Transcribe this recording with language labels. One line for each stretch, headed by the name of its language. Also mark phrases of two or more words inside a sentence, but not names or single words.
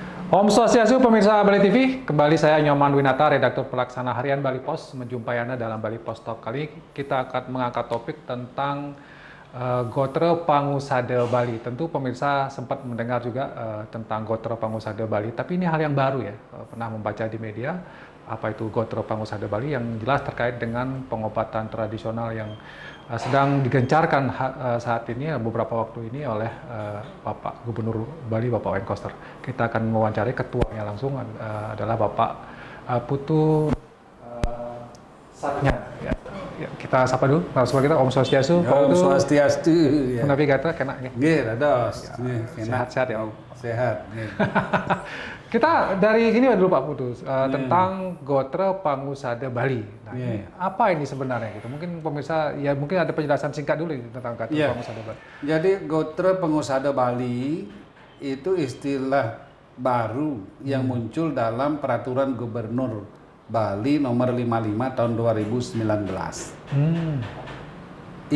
Indonesian: Om Swastiastu, pemirsa Bali TV. Kembali saya Nyoman Winata, redaktur pelaksana harian Bali Pos, menjumpai Anda dalam Bali Pos Talk. Kali ini kita akan mengangkat topik tentang Gotre Pangusade Bali. Tentu pemirsa sempat mendengar juga tentang Gotre Pangusade Bali, tapi ini hal yang baru ya. Pernah membaca di media apa itu Gotre Pangusade Bali, yang jelas terkait dengan pengobatan tradisional yang sedang digencarkan saat ini beberapa waktu ini oleh Bapak Gubernur Bali, Bapak Wayne Koster. Kita akan mewawancari ketuanya langsung adalah Bapak Putu Satnya. Ya. Ya, kita sapa dulu. Langsung kita Om Swastiastu. Om Swastiastu.
Balinese: Ya. Menapi kata kena ya. Nggih, dados.
Indonesian: Sehat-sehat ya Om. Sehat. Kita dari sini dulu Pak Putu tentang Gotre Pangusade Bali. Nah, ini apa ini sebenarnya gitu? Mungkin pemirsa ya mungkin ada penjelasan singkat dulu tentang Gotre Pangusade Bali. Jadi Gotre Pangusade Bali itu istilah baru yang muncul dalam peraturan Gubernur Bali nomor 55 tahun 2019.